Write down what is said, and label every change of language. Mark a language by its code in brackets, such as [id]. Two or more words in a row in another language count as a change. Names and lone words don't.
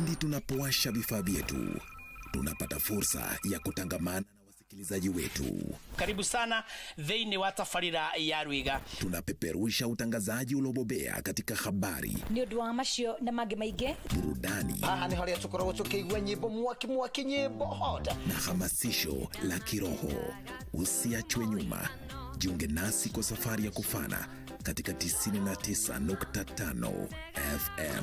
[sw] tunapowasha vifaa vyetu, tunapata fursa ya kutangamana na wasikilizaji wetu. Karibu sana [ki] thĩinĩ wa tabarĩra ya Rwiga. [sw] Tunapeperusha utangazaji uliobobea katika habari, [ki] nĩ ũndũ wa macio na mangĩ maingĩ, [sw] burudani, [ki] haha nĩ harĩa tũkoragwo tũkĩigua nyĩmbo mwaki nyĩmbo hoda [sw] na hamasisho la kiroho. Usiachwe nyuma, jiunge nasi kwa safari ya kufana katika 99.5 FM.